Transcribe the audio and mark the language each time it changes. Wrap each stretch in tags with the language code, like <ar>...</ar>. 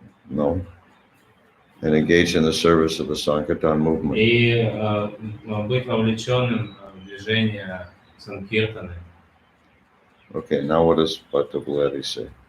<en>No. And engage in the service of the Sankirtan movement.</en> <ru>И быть вовлеченным в движение Санкиртаны.</ru> <en>Okay, now what does Bhattacharya say?</en>